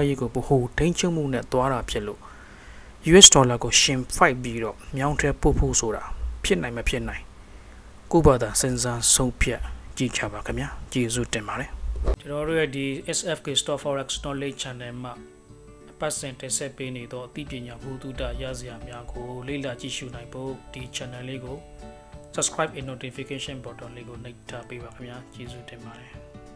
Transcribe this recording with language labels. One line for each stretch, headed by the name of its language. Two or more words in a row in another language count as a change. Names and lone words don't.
Burmese: ရေးကိုဗဟိုထိန်းချုပ်မှုနဲ့သွားတာဖြစ်လို့ US ဒေါ်လာကိုရှင်ဖိုက်ပြီးတော့မြောင်းထဲပို့ဖို့ဆိုတာဖြစ်နိုင်မဖြစ်နိုင်ကိုဘာသာစဉ်းစားဆုံးဖြတ်ကြည့်ချပါခင်ဗျာကျေးဇူးတင်ပါတယ်ကျွန်တော်တို့ရဲ့ဒီ SFK Stock Forex Knowledge Channel မှာအပတ်စဉ်တင်ဆက်ပေးနေသောအသိပညာဘုဒ္ဓတာရစရာများကိုလေ့လာကြည့်ရှုနိုင်ဖို့ဒီ channel လေးကို
English: subscribe and notification button
Burmese: လေးကိုနှိပ်ထားပေးပါခင်ဗျာကျေးဇူးတင်ပါတယ်